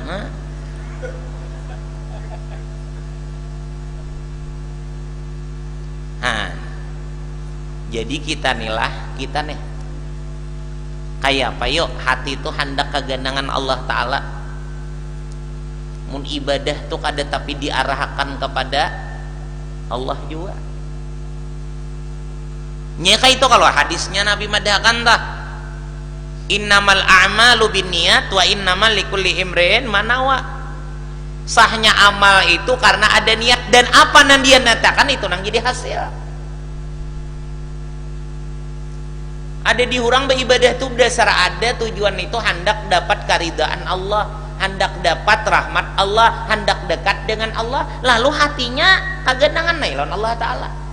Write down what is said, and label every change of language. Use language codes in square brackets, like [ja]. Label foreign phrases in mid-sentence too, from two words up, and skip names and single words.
[bjn] Jadi kita nih kayak apa yuk hati itu hendak kegandangan Allah Ta'ala, mun ibadah tuh kada tapi diarahkan kepada Allah juga nyeka itu. Kalau hadisnya Nabi madahkan tah [ar] إنما الأعمال بالنيات وإنما لكل امرئ ما نوى, [bjn] sahnya amal itu karena ada niat dan apa yang dia nyatakan itu nang jadi hasil. Ada di hurang beribadah itu dasar ada tujuan itu hendak dapat karidaan Allah, hendak dapat rahmat Allah, hendak dekat dengan Allah, lalu hatinya kagandangan nailon Allah Ta'ala.